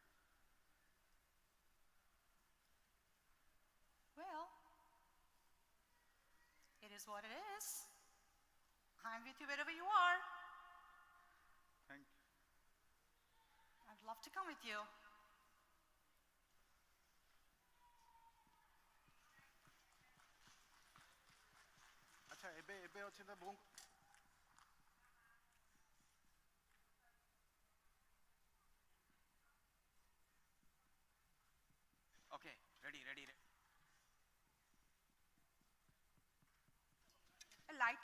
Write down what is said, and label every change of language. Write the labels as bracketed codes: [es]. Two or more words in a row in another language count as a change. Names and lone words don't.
[en] Well, it is what it is. I'm with you wherever you are. Thank you. I'd love to come with you. [or] ଆଚ୍ଛା ଏବେ ଅଛି ତ ବୋଉ [en] Okay, ready. A lighter?